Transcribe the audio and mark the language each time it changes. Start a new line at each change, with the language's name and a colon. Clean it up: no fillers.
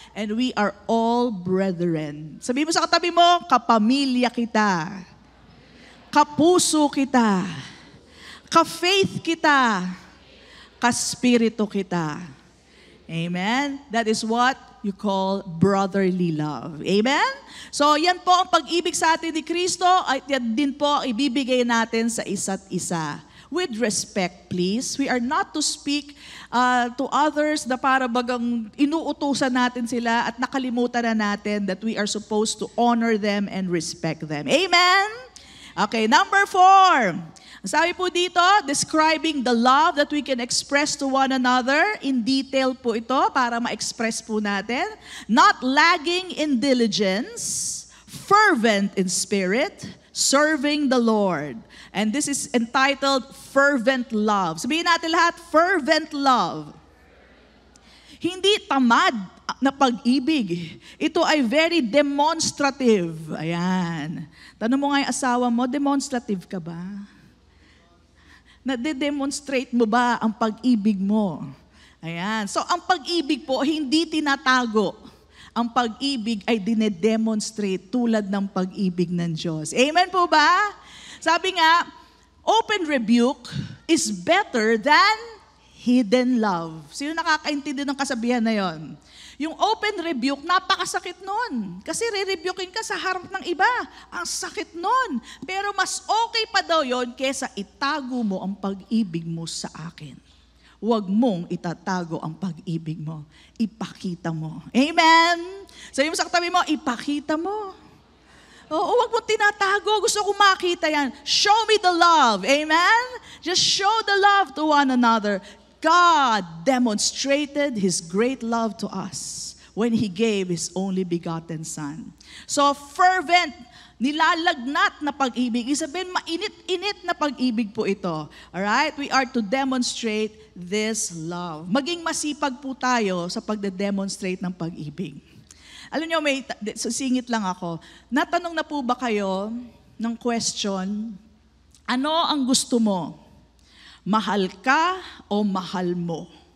English: And we are all brethren.
Filipino: Sabi mo sa katabi mo, kapamilya kita. Kapuso kita, ka-faith kita, ka-spirito kita. Amen?
English: That is what you call brotherly love. Amen?
Filipino: So yan po ang pag-ibig sa atin ni Kristo at yan din po ibibigay natin sa isa't isa.
English: With respect, please. We are not to speak to others
Filipino: na para bagang inuutusan natin sila at nakalimutan na natin
English: that we are supposed to honor them and respect them. Amen? Okay, number 4.
Filipino: Sabi po dito,
English: describing the love that we can express to one another. In detail
Filipino: po ito para ma-express po natin.
English: Not lagging in diligence, fervent in spirit, serving the Lord. And this is entitled Fervent Love.
Filipino: Sabihin natin lahat,
English: fervent love.
Filipino: Hindi tamad na pag-ibig. Ito ay very demonstrative. Ayan. Tanong mo nga yung asawa mo, demonstrative ka ba? Nade-demonstrate mo ba ang pag-ibig mo? Ayan. So ang pag-ibig po, hindi tinatago. Ang pag-ibig ay dinedemonstrate tulad ng pag-ibig ng Diyos. Amen po ba? Sabi nga,
English: open rebuke is better than hidden love.
Filipino: Sino nakakaintindi ng kasabihan na yon? Yung open rebuke, napakasakit nun. Kasi re-rebukein ka sa harap ng iba. Ang sakit nun. Pero mas okay pa daw yon kesa itago mo ang pag-ibig mo sa akin. Huwag mong itatago ang pag-ibig mo. Ipakita mo. Amen? Sabi mo sa katabi mo, ipakita mo. Oo, huwag mong tinatago. Gusto ko makita yan.
English: Show me the love.
Filipino: Amen?
English: Just show the love to one another. God demonstrated His great love to us when He gave His only begotten Son.
Filipino: So fervent, nilalagnat na pag-ibig. Isabihin, mainit-init na pag-ibig po ito. Alright?
English: We are to demonstrate this love.
Filipino: Maging masipag po tayo sa pagde-demonstrate ng pag-ibig. Alam niyo, singit lang ako. Natanong na po ba kayo ng question, ano ang gusto mo? Mahal ka o mahal mo?